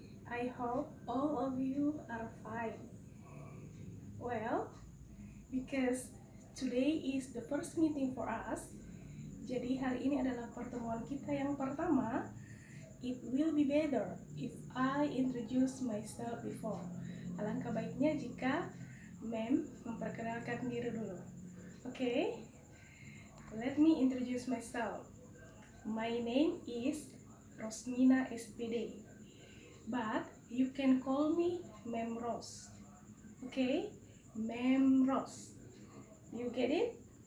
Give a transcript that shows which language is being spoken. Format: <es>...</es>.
<en>I hope all of you are fine. Well, because today is the first meeting for us,</en> <id>jadi hari ini adalah pertemuan kita yang pertama.</id> <en>It will be better if I introduce myself before.</en> <id>Alangkah baiknya jika Ma'am memperkenalkan diri dulu.</id> <en>Okay, let me introduce myself. My name is Rosmina SPD, but you can call me Ma'am Ros. Okay, Ma'am Ros. You get it?</en>